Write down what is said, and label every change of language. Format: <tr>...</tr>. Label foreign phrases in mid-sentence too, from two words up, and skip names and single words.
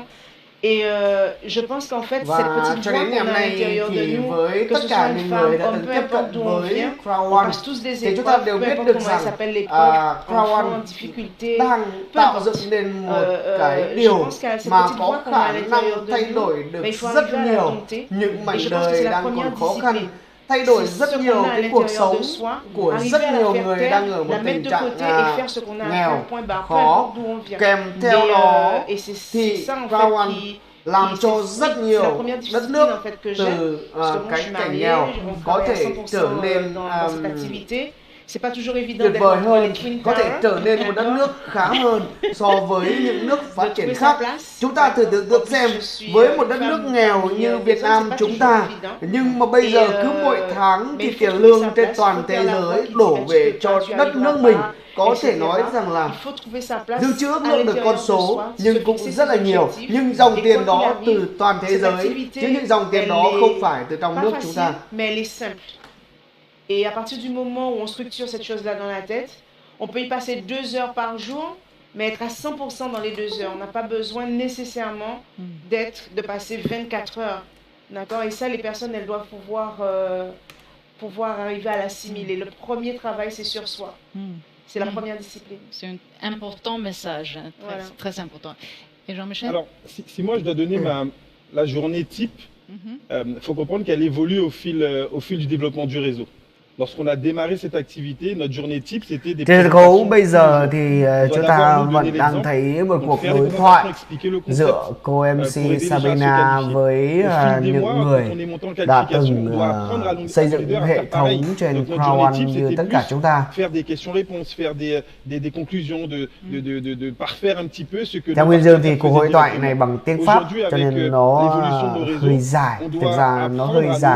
<fr>Et je pense qu'en fait, cette petite voix qu'on a à l'intérieur de nous, que ce soit une femme, homme, peu importe d'où on vient, on passe tous des épreuves, peu importe comment elles s'appellent l'épreuve, enfants en difficulté, peu importe. Je pense qu'à cette petite voix qu'on a à l'intérieur de nous, il faut arriver à la dompter. Et je pense que c'est la première discipline.</fr> <vi>Thay đổi rất nhiều cái cuộc sống của rất nhiều người đang ở một tình trạng nghèo, khó, kèm theo đó thì Crown làm cho rất nhiều đất nước từ cái cảnh nghèo có thể trở nên</vi> <fr>c'est pas toujours évident</fr> <vi>tuyệt vời hơn, có thể trở nên một đất nước khá hơn so với những nước phát triển khác. Chúng ta thử tưởng tượng xem, với một đất nước nghèo như Việt Nam chúng ta, nhưng mà bây giờ cứ mỗi tháng thì tiền lương trên toàn thế giới đổ về cho đất nước mình. Có thể nói rằng là dư chữ ước lượng được con số nhưng cũng rất là nhiều, nhưng dòng tiền đó từ toàn thế giới, chứ những dòng tiền đó không phải từ trong nước chúng ta.</vi> <fr>Et à partir du moment où on structure cette chose-là dans la tête, on peut y passer 2 heures par jour, mais être à 100% dans les 2 heures. On n'a pas besoin nécessairement de passer 24 heures. D'accord? Et ça, les personnes, elles doivent pouvoir arriver à l'assimiler. Le premier travail, c'est sur soi. C'est la première discipline. C'est un important message, très important. Et Jean-Michel? Alors, si moi je dois donner la journée type, faut comprendre qu'elle évolue au fil du développement du réseau. Lorsqu'on a démarré cette activité, notre journée type c'était des</fr> <vi>trên sân khấu bây giờ thì chúng ta vẫn đang thấy một cuộc đối thoại giữa cô MC Sabina với những người đã từng xây dựng hệ thống trên Crown như tất cả chúng ta. Theo Nguyên Dương thì cuộc hội thoại này bằng tiếng Pháp cho nên nó hơi dài, thực ra nó hơi dài.</vi>